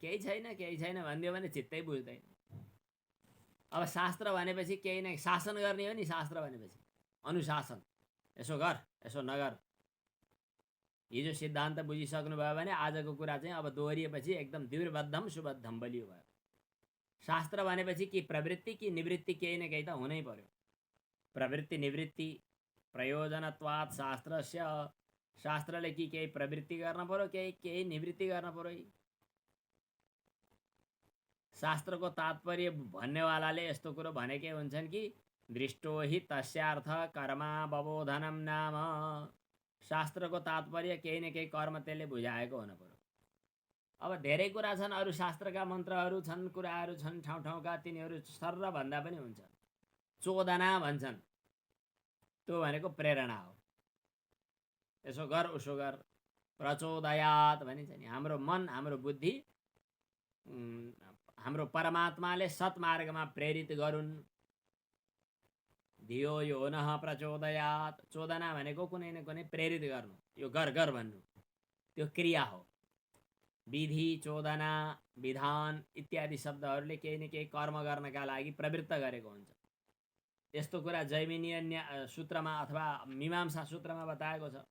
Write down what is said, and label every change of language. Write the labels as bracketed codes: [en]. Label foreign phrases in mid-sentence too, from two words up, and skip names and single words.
[ne] केही छैन भनिदियो भने चित्तै बुझ्दैन। अब शास्त्र भनेपछि केही न शासन गर्ने हो नि। शास्त्र भनेपछि अनुशासन, यसो गर यसो नगर। हिजो सिद्धान्त बुझिसक्नु भयो भने आजको कुरा चाहिँ अब दोहोरिएपछि एकदम [sa] द्विबद्धम सुबद्धम [ne] बलियो भयो। शास्त्र भनेपछि कि प्रवृत्ति कि निवृत्ति केही न केही त हुनै पर्यो। [sa] प्रवृत्ति निवृत्ति प्रयोजनत्वात् शास्त्रस्य, [ne] शास्त्रले कि केही प्रवृत्ति गर्न पर्यो केही निवृत्ति गर्न पर्यो। शास्त्रको तात्पर्य भन्नेवालाले यस्तो कुरो भनेकै हुन्छन् कि [sa] दृष्टो हि तस्यार्थ कर्मावबोधनम नाम। [ne] शास्त्रको तात्पर्य केही न केही कर्म त्यसले बुझाएको हुन पर्यो। अब धेरै कुरा छन्, अरू शास्त्रका मन्त्रहरू छन्, कुराहरू छन् ठाउँ ठाउँका, तिनीहरू सर्र भन्दा पनि हुन्छ। चोदना भन्छन्, त्यो भनेको प्रेरणा हो। यसो गर उसो गर, प्रचोदयात् भनिन्छ नि। हाम्रो मन, हाम्रो बुद्धि हाम्रो परमात्माले सत्मार्गमा प्रेरित गरून्। [sa] धियो यो नः प्रचोदयात्। [ne] चोदना भनेको कुनै न कुनै प्रेरित गर्नु, यो गर गर भन्नु, त्यो क्रिया हो। विधि, चोदना, विधान इत्यादि शब्दहरूले केही न केही कर्म गर्नका लागि प्रवृत्त गरेको हुन्छ। यस्तो कुरा जैमिनीय सूत्रमा अथवा मीमांसा सूत्रमा बताएको छ।